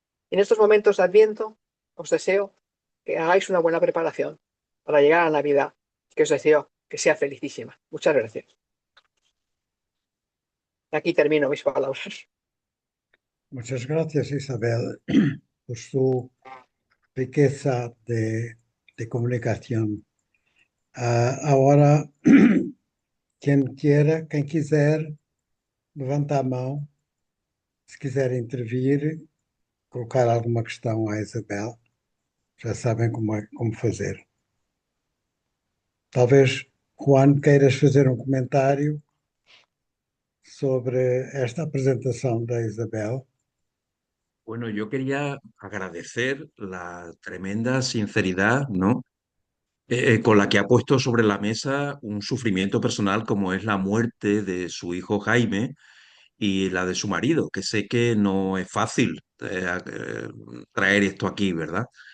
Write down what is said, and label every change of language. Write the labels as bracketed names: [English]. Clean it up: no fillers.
[Spanish] En estos momentos de Adviento, os deseo que hagáis una buena preparación para llegar a la Navidad, que os deseo que sea felicísima. Muchas gracias. Aquí termino mis palabras. Muchas gracias, Isabel, por su riqueza de comunicación. [Portuguese] Ahora, quien quiser, levanta a mão. Se quiser intervir, colocar alguma questão à Isabel, já sabem como fazer. Talvez, Juan, queiras fazer um comentário sobre esta apresentação da Isabel. [Spanish] Bueno, yo quería agradecer la tremenda sinceridad, ¿no? Con la que ha puesto sobre la mesa un sufrimiento personal como es la muerte de su hijo Jaime y la de su marido, que sé que no es fácil traer esto aquí, ¿verdad?